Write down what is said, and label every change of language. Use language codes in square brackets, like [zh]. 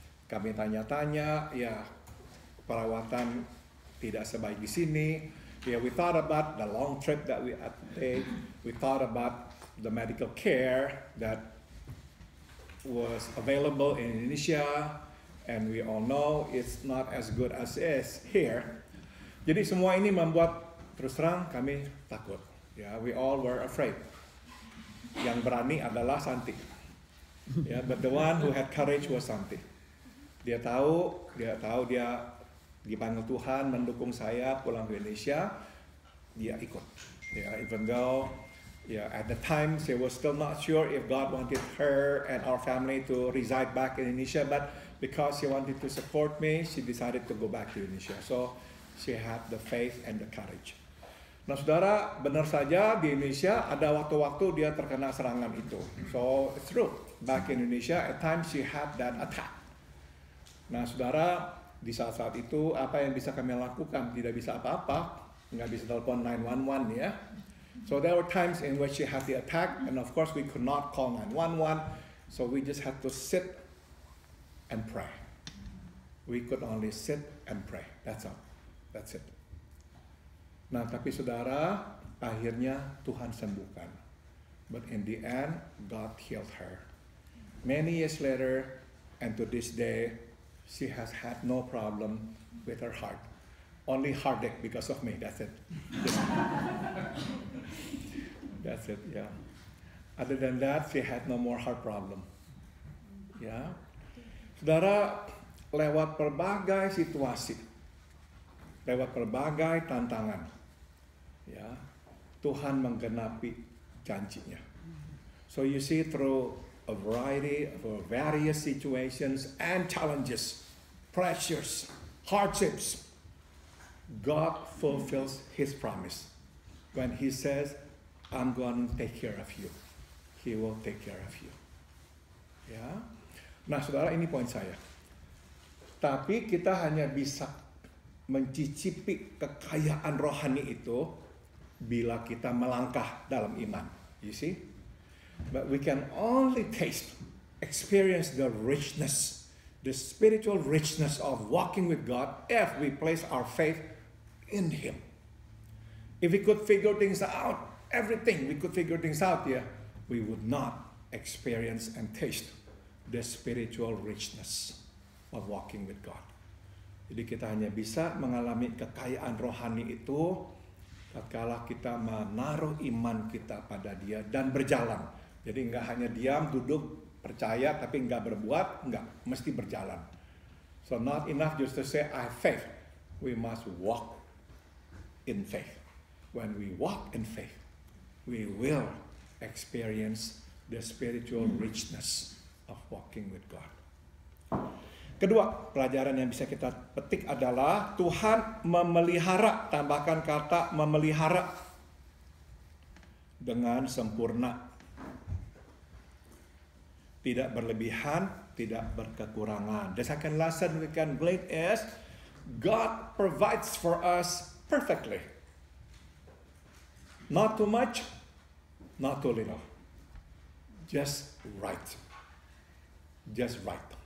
[id] Kami tanya-tanya, ya perawatan tidak sebaik di sini. [en] Yeah, we thought about the long trip that we had to take. We thought about the medical care that was available in Indonesia, and we all know it's not as good as is here. [id] Jadi semua ini membuat terus terang kami takut. [en] Yeah, we all were afraid. [id] Yang berani adalah Santi. [en] Yeah, but the one who had courage was Santi. [id] Dia tahu dia dipanggil Tuhan mendukung saya pulang ke Indonesia, dia ikut. [en] Yeah, even though at the time she was still not sure if God wanted her and our family to reside back in Indonesia, but because she wanted to support me, she decided to go back to Indonesia. So she had the faith and the courage. [id] Nah, saudara, benar saja di Indonesia ada waktu-waktu dia terkena serangan itu. [en] So it's true. Back in Indonesia, at times she had that attack. [id] Nah, saudara, di saat-saat itu apa yang bisa kami lakukan? Tidak bisa apa-apa. nggak bisa telepon 911 ya. [en] So there were times in which she had the attack, and of course we could not call 911, so we just had to sit and pray. We could only sit and pray. That's all. That's it. [id] Nah, tapi saudara, akhirnya Tuhan sembuhkan. [en] But in the end, God healed her. Many years later, and to this day, she has had no problem with her heart. Only heartache because of me. That's it. That's it. Yeah. Other than that, she had no more heart problem. [id] Ya, saudara, lewat berbagai situasi, lewat berbagai tantangan, ya, Tuhan menggenapi janjinya. [en] So you see, through a variety of various situations and challenges, pressures, hardships, God fulfills His promise. When He says, I'm going to take care of you, He will take care of you. [id] Ya. Nah, saudara, ini poin saya. Tapi kita hanya bisa mencicipi kekayaan rohani itu bila kita melangkah dalam iman. [en] You see? But we can only taste, experience the richness, the spiritual richness of walking with God if we place our faith in Him. If we could figure things out, everything we could figure things out, yeah, we would not experience and taste the spiritual richness of walking with God. [id] Jadi kita hanya bisa mengalami kekayaan rohani itu tatkala kita menaruh iman kita pada Dia dan berjalan. Jadi nggak hanya diam, duduk, percaya tapi nggak berbuat, nggak, mesti berjalan. [en] So not enough just to say I have faith. We must walk in faith. When we walk in faith, we will experience the spiritual richness of walking with God. [id] Kedua, pelajaran yang bisa kita petik adalah Tuhan memelihara, tambahkan kata memelihara, dengan sempurna. Tidak berlebihan, tidak berkekurangan. [en] The second lesson we can glean is God provides for us perfectly. Not too much, not too little. Just right. Just right.